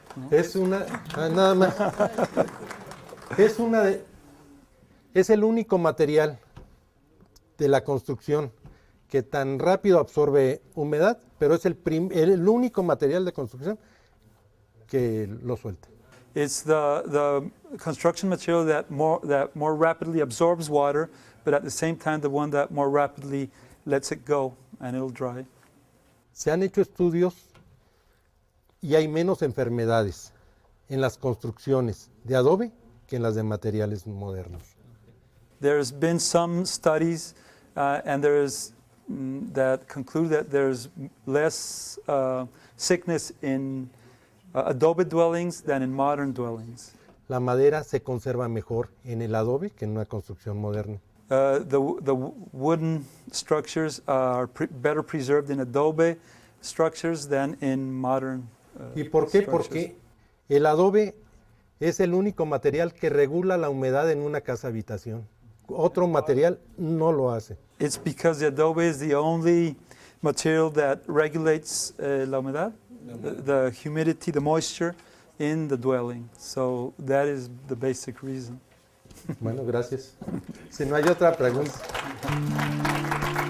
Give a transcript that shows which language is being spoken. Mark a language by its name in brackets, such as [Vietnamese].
[Spanish] Es nada más, es el único material de la construcción que tan rápido absorbe humedad, pero es el único material de construcción que lo suelta. [English] It's the construction material that more rapidly absorbs water, but at the same time the one that more rapidly lets it go and it'll dry. [Spanish] Se han hecho estudios y hay menos enfermedades en las construcciones de adobe que en las de materiales modernos. [English] There's been some studies and that conclude that there's less sickness in adobe dwellings than in modern dwellings. [Spanish] La madera se conserva mejor en el adobe que en una construcción moderna. [English] The wooden structures are better preserved in adobe structures than in modern [Spanish] ¿Y por qué? [English] structures. [Spanish] Porque el adobe es el único material que regula la humedad en una casa habitación. Otro material no lo hace. [English] It's because the adobe is the only material that regulates [Spanish] la humedad, [English] the humidity, the moisture in the dwelling. So that is the basic reason. [Spanish] Bueno, gracias. Si no hay otra pregunta.